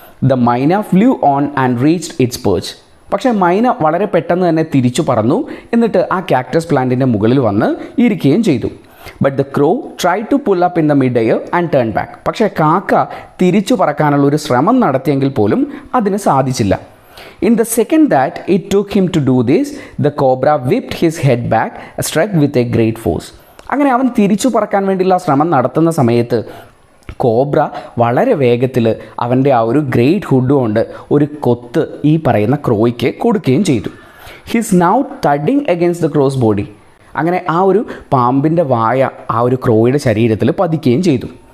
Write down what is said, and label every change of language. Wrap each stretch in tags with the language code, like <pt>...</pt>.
<en>The myna flew on and reached its perch.</en> <ml>പക്ഷേ മൈന വളരെ പെട്ടെന്ന് തന്നെ തിരിച്ചു പറന്നു. എന്നിട്ട് ആ കാക്ടസ് പ്ലാന്റിൻ്റെ മുകളിൽ വന്ന് ഇരിക്കുകയും ചെയ്തു.</ml> <en>But the crow try to pull up in the mid air and turn back.</en> <ml>പക്ഷേ കാക്ക തിരിച്ചു പറക്കാനുള്ള ഒരു ശ്രമം നടത്തിയെങ്കിൽ പോലും അതിന് സാധിച്ചില്ല.</ml> <en>In the second that it took him to do this, the cobra whipped his head back, struck with a great force.</en> <ml>അങ്ങനെ അവൻ തിരിച്ചു പറക്കാൻ വേണ്ടിയുള്ള ശ്രമം നടത്തുന്ന സമയത്ത് കോബ്ര വളരെ വേഗത്തിൽ അവൻ്റെ ആ ഒരു ഗ്രേറ്റ് ഹുഡ് കൊണ്ട് ഒരു കൊത്ത് ഈ പറയുന്ന ക്രോയ്ക്ക് കൊടുക്കുകയും ചെയ്തു.</ml> <en>His now thudding against the crow's body.</en> <ml>അങ്ങനെ ആ ഒരു പാമ്പിൻ്റെ വായ ആ ഒരു ക്രോയുടെ ശരീരത്തിൽ പതിക്കുകയും ചെയ്തു.</ml>